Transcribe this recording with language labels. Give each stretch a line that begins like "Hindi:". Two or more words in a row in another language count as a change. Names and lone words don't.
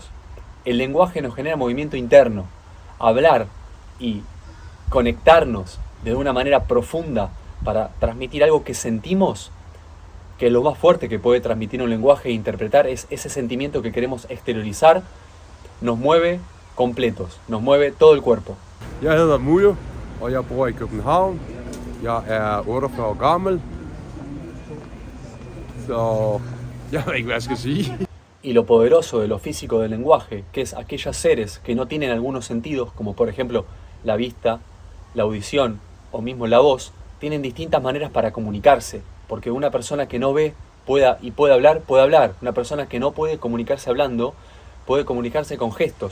Spanish: El lenguaje nos genera movimiento interno. Hablar y conectarnos de una manera profunda para transmitir algo que sentimos, que lo más fuerte que puede transmitir un lenguaje e interpretar es ese sentimiento que queremos exteriorizar, nos mueve completos, nos mueve todo el cuerpo.
Danish: Jeg hedder Mujo, og jeg bor i København. Jeg er 48 år gammel, så jeg ved ikke, hvad jeg skal sige.
Spanish: Y lo poderoso de lo físico del lenguaje, que es aquellos seres que no tienen algunos sentidos, como por ejemplo la vista, la audición o mismo la voz, tienen distintas maneras para comunicarse, porque una persona que no ve puede hablar. Una persona que no puede comunicarse hablando, puede comunicarse con gestos.